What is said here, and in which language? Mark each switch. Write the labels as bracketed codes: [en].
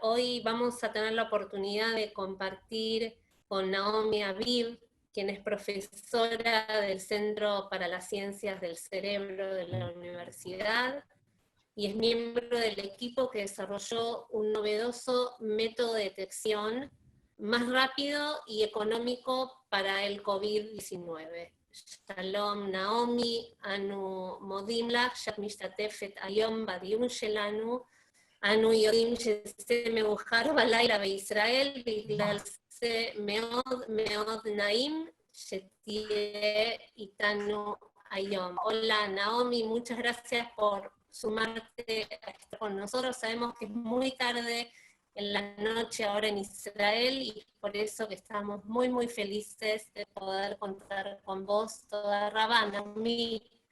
[es] Hoy vamos a tener la oportunidad de compartir con Naomi Habib, quien es profesora del Centro para las Ciencias del Cerebro de la Universidad y es miembro del equipo que desarrolló un novedoso método de detección más rápido y económico para el COVID-19. [he] שלום נעמי, אנו מודים לך שאת משתתפת היום בדיון שלנו. אנו יודעים שזה מאוחר בלילה בישראל, בגלל זה מאוד מאוד נעים שתהיה איתנו היום. [es] Hola Naomi, muchas gracias por sumarte a estar con nosotros. Sabemos que es muy tarde en la noche ahora en Israel y por eso que estamos muy muy felices de poder contar con vos [he] toda Rabá, [es] Naomi.